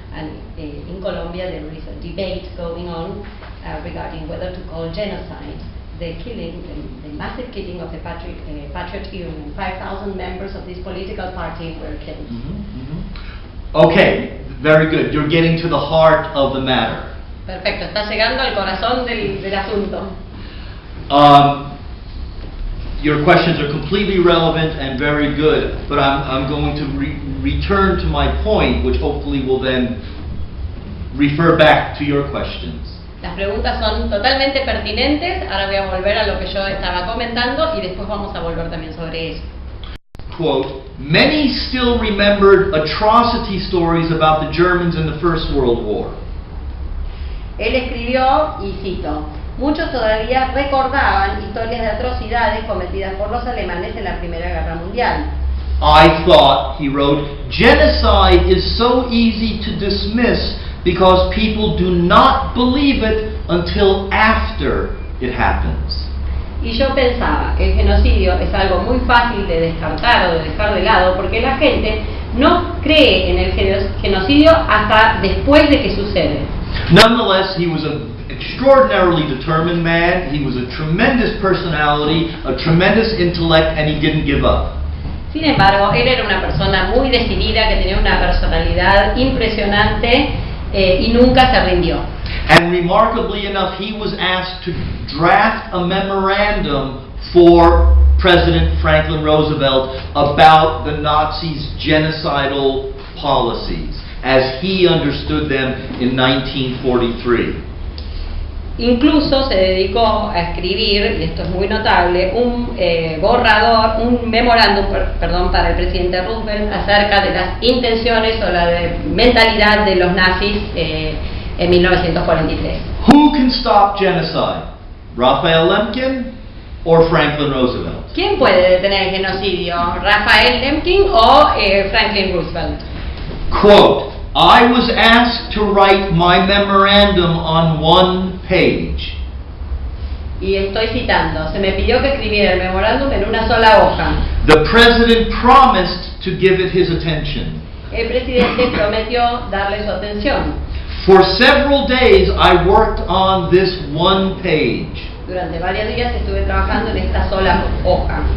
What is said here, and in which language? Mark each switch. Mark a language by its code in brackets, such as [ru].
[en] And in Colombia there is a debate going on regarding whether to call genocide the killing, the massive killing of the Patriot Union. 5,000 members of this political party were killed. Okay, very good. You're getting to the heart of the matter. [es] Perfecto, está llegando al corazón del asunto. [en] Your questions are completely relevant and very good, but I'm going to return to my point, which hopefully will then refer back to your questions. [es] Las preguntas son totalmente pertinentes, ahora voy a volver a lo que yo estaba comentando y después vamos a volver también sobre eso. [en] Quote, many still remembered atrocity stories about the Germans in the First World War. [es] Él escribió, y cito, muchos todavía recordaban historias de atrocidades cometidas por los alemanes en la Primera Guerra Mundial. [en] I thought, he wrote, genocide is so easy to dismiss because people do not believe it until after it happens. [es] Y yo pensaba, el genocidio es algo muy fácil de descartar o de dejar de lado porque la gente no cree en el genocidio hasta después de que sucede. [en] Nonetheless, he was an extraordinarily determined man, he was a tremendous personality, a tremendous intellect, and he didn't give up. [es] Sin embargo, él era una persona muy decidida, que tenía una personalidad impresionante y nunca se rindió. [en] And remarkably enough, he was asked to draft a memorandum for President Franklin Roosevelt about the Nazis' genocidal policies, as he understood them in 1943. [es] Incluso se dedicó a escribir, y esto es muy notable, un borrador, un memorándum, para el presidente Roosevelt acerca de las intenciones o la mentalidad de los nazis en 1943. [en] Who can stop genocide? Raphael Lemkin or Franklin Roosevelt? [es] ¿Quién puede detener el genocidio? ¿Raphael Lemkin o Franklin Roosevelt? [en] Quote, I was asked to write my memorandum on one page. [es] Y estoy citando, se me pidió que escribiera el memorándum en una sola hoja. [en] The president promised to give it his attention. [es] El presidente prometió darle su atención. [en] For several days I worked on this one page. [es] Durante varios días estuve trabajando en esta sola hoja.